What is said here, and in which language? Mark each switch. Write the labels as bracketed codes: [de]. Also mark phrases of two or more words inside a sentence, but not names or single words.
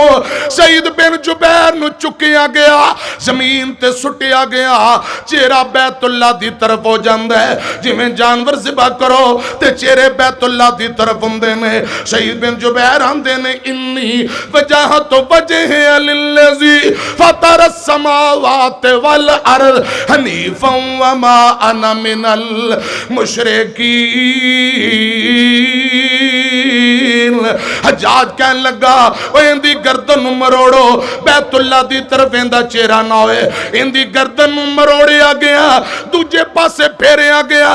[pa] سعید بن جبیر نوں چکیا گیا، زمین تے سٹیا گیا، چہرہ بیت اللہ دی طرف ہو جاندا ہے، جیویں جانور ذبح کرو تے چہرے بیت اللہ دی طرف ہوندے نے. سعید بن جبیر آندے نے [ar] إني وجهت وجهي للذي فطر السماوات والأرض حنيفا وما أنا من المشركين. [pa] حجاج کہن لگا اِندی گردن مروڑو، بیت اللہ دی طرف اِندا چہرہ نہ ہوئے، اِندی گردن مروڑیا گیا، دوجے پاسے پھیریا گیا.